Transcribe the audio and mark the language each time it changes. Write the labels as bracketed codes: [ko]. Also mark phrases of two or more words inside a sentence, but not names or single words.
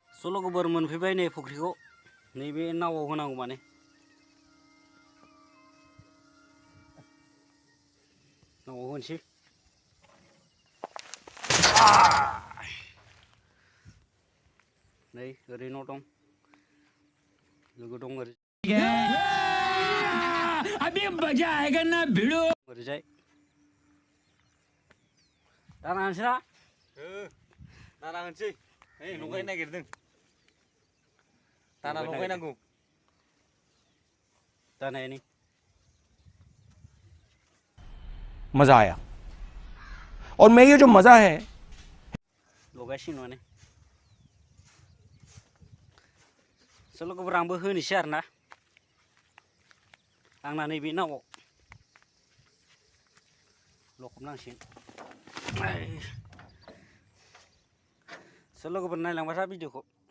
[brx] सल' गोबोर मोनफैबाय नै फुख्रिखौ नैबे नावआव होनांगौ माने नावआव होनोसै नै ओरै न' दं लोगो दं ओरै [hi] अभी मजा आएगा ना [brx] भिड़ो ओरैजाय दाना होनोसै ना दाना होनोसै नै लगायनो नागिरदों दाना लगायनांगौ दानायानो [hi] मजा आया और मैं ये जो मजा है [brx] लगायसिगोन माने सल' गोबोर आंबो होनोसै आरोना आंना नैबे नावआव लखबनांसिगोन सल' गोबोर नायलांबाय था भिडिअखौ